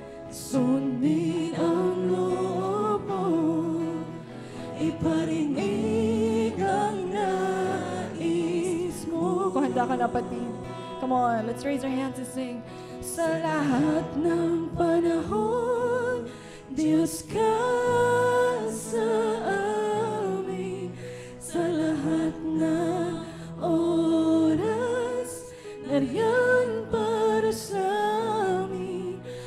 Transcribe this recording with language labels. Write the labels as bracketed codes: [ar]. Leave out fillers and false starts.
[tl] Sundin ang loob mo, iparinig ang nais mo. Kung handa ka na, pati. [en] Come on, let's raise our hands and sing. [tl] Sa lahat ng panahon, Diyos ka sa amin. Sa lahat ng oras, nariyan para sa amin.